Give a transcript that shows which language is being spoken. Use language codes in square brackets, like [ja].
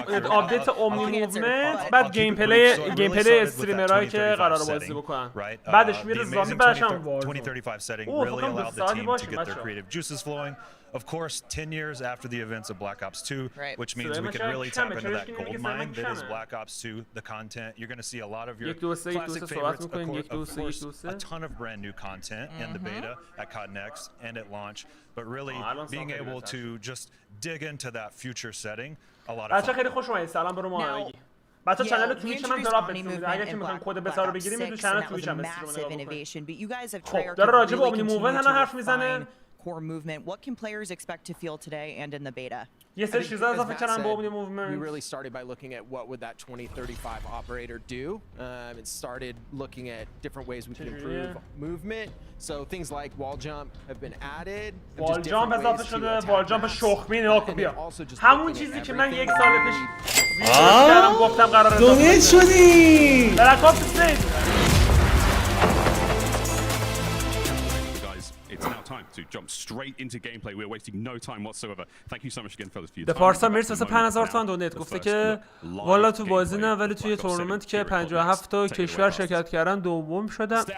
[fa] آپدیت اومنی موومنت، بعد گیم پلی استریمرایی که قراره بازی بکنن. بعدش میره زامبی، بعدش هم وارزون. [en] 2035 setting really allowed the team to get their creative juices flowing. Of course, 10 years after the events of Black Ops 2, which means we can really tap into that gold mine that is Black Ops 2, the content. You're going to see a lot of your classic favorites, of course, a ton of brand new content in the beta at CODNEXT and at launch, but really being able to just dig into that future setting, a lot of fun. [fa] خیلی خوش اومدید. سلام برو ما. بچا چنل توییچ من دراپ بهتون میده. اگه که میخواین کد بتا رو بگیریم میتونید چنل توییچ هم استریم کنید. خب داره راجع به اومنی موومنت حرف میزنه. [en] Core movement. What can players expect to feel today and in the beta? [fa] یه سری چیزا اضافه کردن به اومنی [en] We [fa] موومنت. [en] really started by looking at what would that 2035 operator do, and started looking at different ways we could improve movement. So things like wall jump have been added. [fa] وال جامپ اضافه شده. وال جامپ شخمی نگاه کن بیا. همون چیزی که من یک سال پیش ویدیو کردم گفتم قرار دونیت شدی. بلاک اپس 3. [en] It's now time to jump straight into gameplay. We're wasting no time whatsoever. Thank you so much again, fellas, for your time. [fa] پارسا مرسی واسه 5000 تومان دونیت. گفته که والا تو بازی نه ولی توی تورنمنت که 57 تا کشور شرکت کردن دوم شدم.